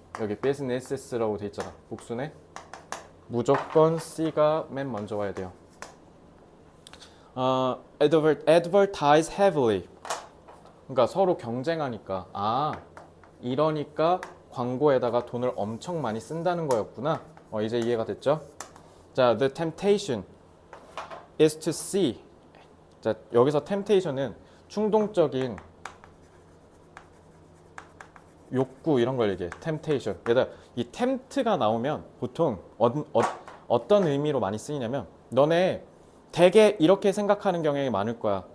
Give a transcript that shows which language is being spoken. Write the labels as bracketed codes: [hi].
[ko] 여기 business라고 돼 있잖아. 복수네. 무조건 C가 맨 먼저 와야 돼요. [en] advertise heavily. [ko] 그러니까 서로 경쟁하니까 이러니까 광고에다가 돈을 엄청 많이 쓴다는 거였구나. 이제 이해가 됐죠? [en] 자, the temptation is to see. [ko] 자, 여기서 temptation은 충동적인 욕구 이런 걸 얘기해. [en] temptation. [ko] 얘들아, 이 tempt가 나오면 보통 어떤 의미로 많이 쓰이냐면 너네 되게 이렇게 생각하는 경향이 많을 거야.